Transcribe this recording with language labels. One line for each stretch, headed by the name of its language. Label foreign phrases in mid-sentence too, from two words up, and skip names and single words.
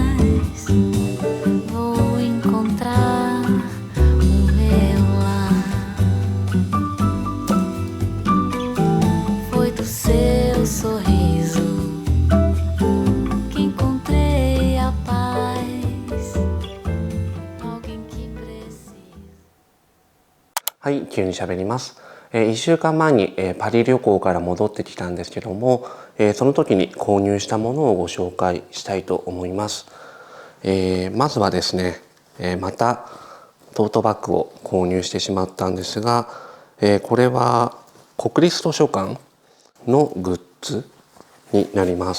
Portuguese: Vou encontrar o meu lar. Foi do seu sorriso que encontrei a paz. Alguém que precisa.
Japanese: はい、急に喋ります。1週間前にパリ旅行から戻ってきたんですけども、その時に購入したものをご紹介したいと思います。まずはですね、またトートバッグを購入してしまったんですが、これは国立図書館のグッズになります。